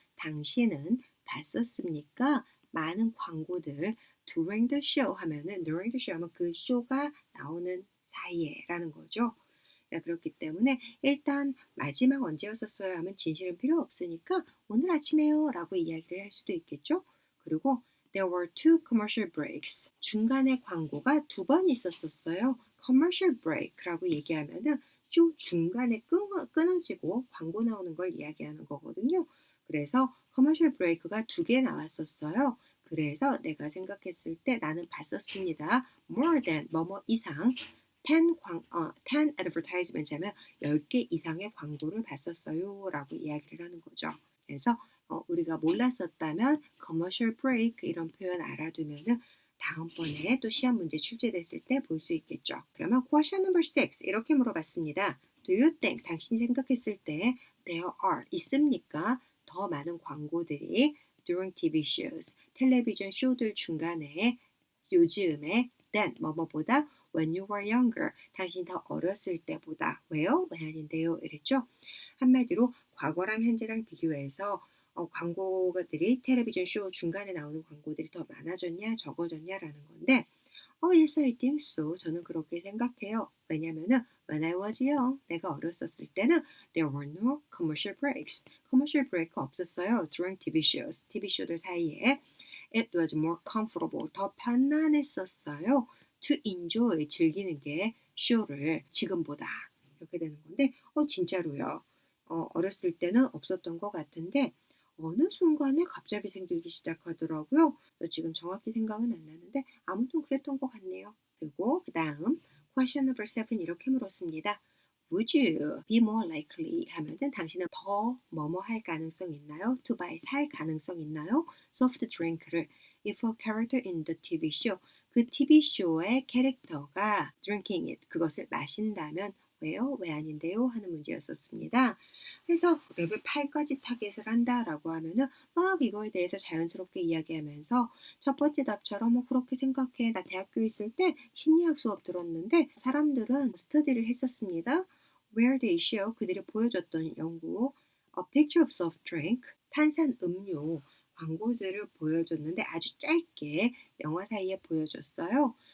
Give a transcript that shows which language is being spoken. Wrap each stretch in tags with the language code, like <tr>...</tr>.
<ko>당신은 봤었습니까? 많은 광고들</ko> <en>during the show</en> <ko>하면은 during the show 하면 그 쇼가 나오는 사이에 라는 거죠. 그렇기 때문에 일단 마지막 언제였었어요 하면 진실은 필요 없으니까 오늘 아침에요 라고 이야기를 할 수도 있겠죠.</ko> <en>그리고 There were two commercial breaks.</en> <ko>중간에 광고가 2번 있었어요. commercial break라고 얘기하면은 쇼 중간에 끊어지고 광고 나오는 걸 이야기하는 거거든요. 그래서 commercial break가 2개 나왔었어요. 그래서 내가 생각했을 때 나는 봤었습니다.</ko> <en>more than</en> <ko>뭐뭐 이상</ko> <en>10 advertisement</en> <ko>하면 10개 이상의 광고를 봤었어요 라고 이야기를 하는 거죠. 그래서 우리가 몰랐었다면 commercial break 이런 표현 알아두면은 다음번에 또 시험 문제 출제됐을 때 볼 수 있겠죠. 그러면 question number 6 이렇게 물어봤습니다.</ko> <en>Do you think,</en> <ko>당신이 생각했을 때</ko> <en>there are,</en> <ko>있습니까? 더 많은 광고들이</ko> <en>during TV shows,</en> <ko>텔레비전 쇼들 중간에 요즘에</ko> <en>than,</en> <ko>뭐뭐보다</ko> <en>when you were younger,</en> <ko>당신이 더 어렸을 때보다. 왜요? 왜 아닌데요? 이랬죠. 한마디로 과거랑 현재랑 비교해서 광고들이 텔레비전 쇼 중간에 나오는 광고들이 더 많아졌냐 적어졌냐라는 건데</ko> <en>yes, I think so.</en> <ko>저는 그렇게 생각해요. 왜냐면은</ko> <en>when I was young,</en> <ko>내가 어렸었을 때는</ko> <en>there were no commercial breaks.</en> <ko>commercial break 없었어요.</ko> <en>during TV shows,</en> <ko>TV 쇼들 사이에.</ko> <en>It was more comfortable.</en> <ko>더 편안했었어요.</ko> <en>to enjoy,</en> <ko>즐기는 게 쇼를 지금보다. 이렇게 되는 건데 진짜로요. 어렸을 때는 없었던 것 같은데 어느 순간에 갑자기 생기기 시작하더라고요. 지금 정확히 생각은 안 나는데 아무튼 그랬던 것 같네요. 그리고 그 다음 question number 7 이렇게 물었습니다.</ko> <en>Would you be more likely</en> <ko>하면은 당신은 더 뭐뭐 할 가능성 있나요?</ko> <en>To buy,</en> <ko>살 가능성 있나요?</ko> <en>soft drink를 if a character in the TV show,</en> <ko>그 TV 쇼의 캐릭터가</ko> <en>drinking it,</en> <ko>그것을 마신다면 왜요? 왜 아닌데요? 하는 문제였었습니다. 그래서 레벨 8까지 타겟을 한다라고 하면은 막 이거에 대해서 자연스럽게 이야기하면서 첫 번째 답처럼 그렇게 생각해. 나 대학교에 있을 때 심리학 수업 들었는데 사람들은 스터디를 했었습니다.</ko> <en>Where they show,</en> <ko>그들이 보여줬던 연구</ko> <en>A picture of soft drink,</en> <ko>탄산 음료 광고들을 보여줬는데 아주 짧게 영화 사이에 보여줬어요.</ko>